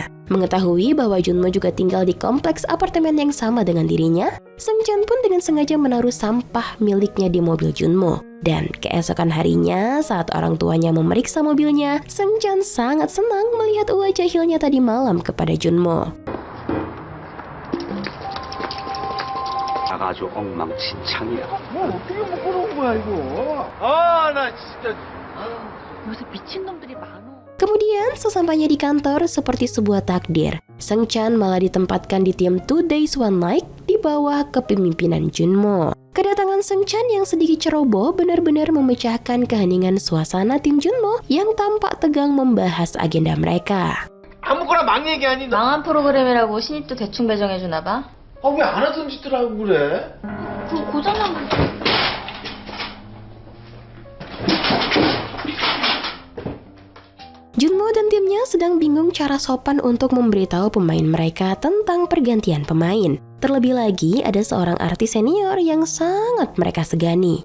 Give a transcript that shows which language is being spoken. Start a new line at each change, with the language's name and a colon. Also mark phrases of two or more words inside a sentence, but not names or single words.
Indonesian: Mengetahui bahwa Junmo juga tinggal di kompleks apartemen yang sama dengan dirinya, Seungchan pun dengan sengaja menaruh sampah miliknya di mobil Junmo. Dan keesokan harinya, saat orang tuanya memeriksa mobilnya, Seungchan sangat senang melihat wajah jahilnya tadi malam kepada Junmo.
Korean: 아주 엉망진창이야. 뭐 어떻게 뭐 그런 거야 이거? 아 나 진짜. 요새 미친놈들이 많어.
Indonesian: Kemudian sesampainya di kantor seperti sebuah takdir, Seungchan malah ditempatkan di tim 2 Days 1 Night di bawah kepemimpinan Junmo. Kedatangan Seungchan yang sedikit ceroboh benar-benar memecahkan keheningan suasana tim Junmo yang tampak tegang membahas agenda mereka.
Korean: 아무거나 막 얘기하니 너. 망한 프로그램이라고 신입도 대충 배정해주나 봐. 왜 안 하던 짓들 하고 그래? 그거 고장난 거.
Indonesian: Junmo dan timnya sedang bingung cara sopan untuk memberitahu pemain mereka tentang pergantian pemain. Terlebih lagi, ada seorang artis senior yang sangat mereka segani.